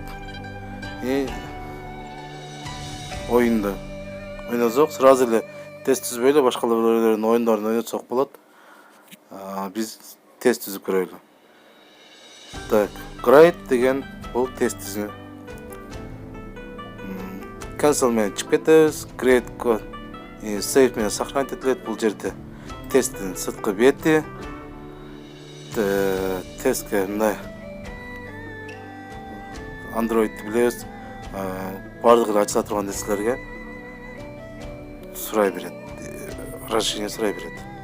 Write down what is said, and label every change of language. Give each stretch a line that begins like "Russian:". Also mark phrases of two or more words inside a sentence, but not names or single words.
Kyrgyz: Оюнду ойносок, сразу эле тест түзбөй эле башкалардын оюндарын ойнотсок болот. Биз тест түзүп көрөлү. Так, create деген бул тест түзүү. Cancel менен чыгып кетебиз.
English: Create code save
Kyrgyz: менен сохранить этилет. Бул жерде тесттин сырткы бети. Тестке мындай Android билебиз. Бардыгы ачыла турган нерселерге сурай берет. Разрешение сурай берет.